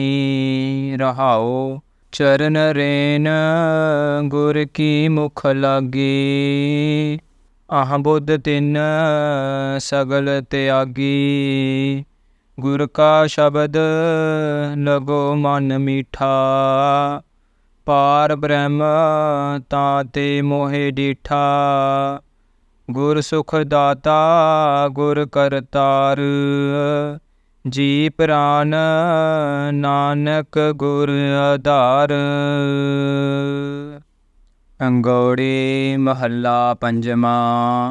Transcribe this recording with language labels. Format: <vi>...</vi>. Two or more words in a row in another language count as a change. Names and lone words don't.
<pa>रहाओ चरण रेन गुर की मुख लागी। आह बुध तिन सगल त्यागी। गुर का शब्द लगो मन मीठा। ਪਾਰ ਬ੍ਰਹਮ ਤਾਂ ਤੇ ਮੋਹਿ ਡੀਠਾ। ਗੁਰ ਸੁਖ ਦਾਤਾ ਗੁਰ ਕਰਤਾਰ, ਜੀ ਪ੍ਰਾਨ ਨਾਨਕ ਗੁਰ ਆਧਾਰ। ਅੰਗੌੜੀ ਮਹੱਲਾ ਪੰਜਵਾਂ।</pa>